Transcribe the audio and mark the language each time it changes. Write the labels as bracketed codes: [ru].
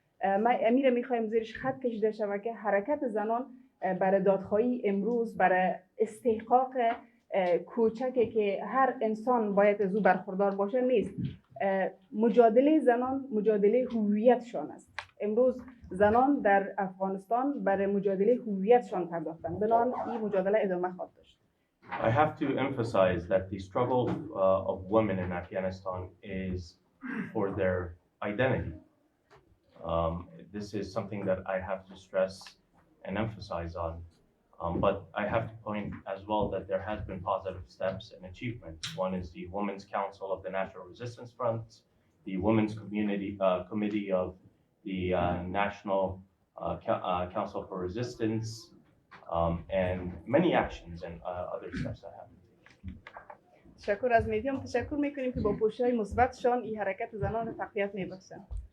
[fa] ما امیر می‌خوایم زیرش خط کشیده شود که حرکت زنان برای دادخواهی امروز برای استحقاق کوچکی که هر انسان باید از او برخوردار باشه نیست. مجادله زنان مجادله هویتشان است. امروز زنان در افغانستان برای مجادله هویتشان پرداختند. بنابراین این مجادله ادامه خواهد داشت. [en] I have to emphasize that the struggle of women in Afghanistan is for their identity. This is something that I have to stress and emphasize on. But I have to point as well that there has been positive steps and achievements. One is the Women's Council of the National Resistance Front, the Women's Committee of the National Council for Resistance, and many actions and other steps that have been taken. [fa] تشکر از میدیوم تشکر میکنیم که با پوشش مثبتشان این حرکت زنان تقویت میبخشند.